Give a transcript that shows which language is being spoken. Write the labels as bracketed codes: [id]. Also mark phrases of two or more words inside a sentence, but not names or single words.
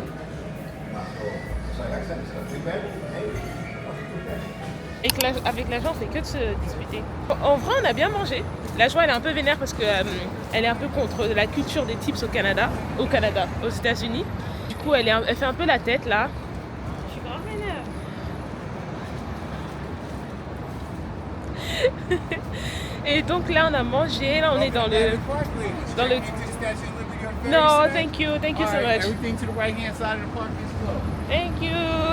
[it] Ma sai, ragazzi, sono più belli, [fr] Et que avec la joie, on fait que de se disputer. En vrai, on a bien mangé. La joie, elle est un peu vénère parce que elle est un peu contre la culture des tips au Canada, aux États-Unis. Du coup, elle fait un peu la tête là. Je suis grave vénère. Et donc là, on a mangé. Là, on est dans le. [en] No, thank you so much. Everything to the right hand side of the park is closed. Thank you.